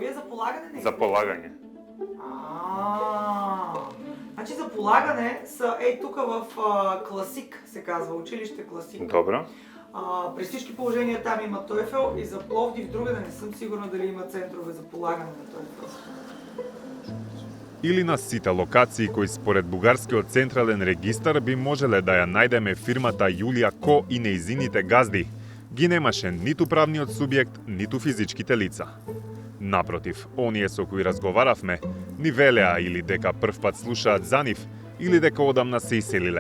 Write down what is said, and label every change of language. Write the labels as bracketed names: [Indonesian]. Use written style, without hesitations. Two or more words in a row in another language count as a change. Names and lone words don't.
[Bulgarian] Ама вие за полагане не [Macedonian] За полагање. [Bulgarian] Значи за полагане са тук в Класик, се казва, училище Класик. Добро. При всички положения там има TOEFL и за Пловдив другаде не съм сигурна дали има центрове за полагане на TOEFL. [Macedonian] Или на сите локации кои според Бугарскиот централен регистар би можеле да ја најдеме фирмата Јулија Ко и нејзините газди, ги немаше ниту правниот субјект, ниту физичките лица. Напротив, оние со кои разговаравме, ни велеа или дека првпат слушаат за нив, или дека одамна се иселиле.